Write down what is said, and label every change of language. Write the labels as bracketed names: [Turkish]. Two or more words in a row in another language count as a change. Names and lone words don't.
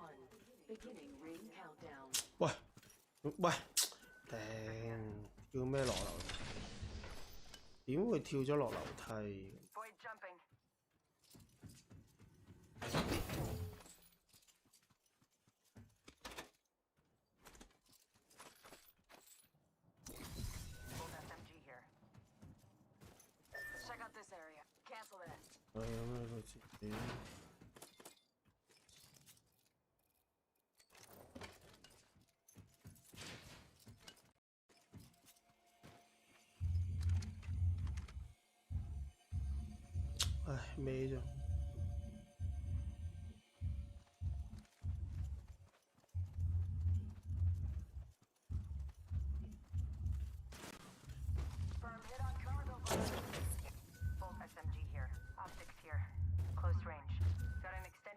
[English] Beginning ring countdown. [Cantonese] 喂，頂，叫咩落樓梯？點會跳咗落樓梯？ [English] Void jumping. Full SMG here. Let's check out this area. Cancel that. 係咁樣個自己。唉，咩啫？ Full SMG here. Optics here. Close range. Got an extended.